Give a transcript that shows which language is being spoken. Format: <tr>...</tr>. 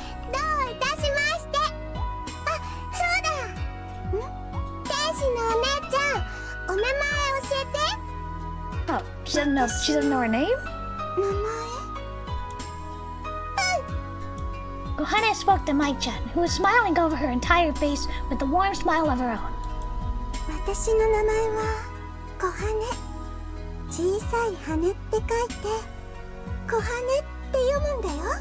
<ja>どういたしまして。あ、そうだ。天使のお姉ちゃん、お名前教えて。</ja> <en>Oh, she doesn't know her name?</en> <ja>名前</ja> <en>Kohane spoke to Mai-chan, who was smiling over her entire face with a warm smile of her own.</en> <ja>私の名前は小羽。小さい羽って書いて小羽って読むんだよ。</ja>